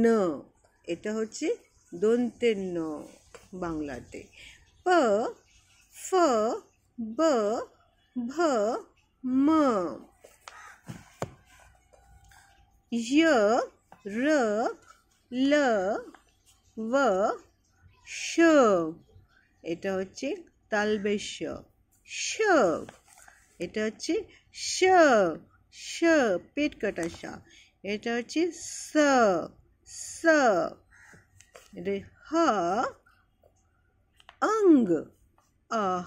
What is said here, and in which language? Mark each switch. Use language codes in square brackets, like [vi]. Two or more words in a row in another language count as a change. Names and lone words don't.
[bn] এটা হচ্ছে দন্তের ন বাংলাতে। প, ফ, ব, ভ, ম, য়, র, ল, ব, শ। এটা হচ্ছে তালবেশ। শ, এটা হচ্ছে শ, শ পেট কাটা শ। এটা হচ্ছে স, স। এটা হ, অঙ্গ, আহ।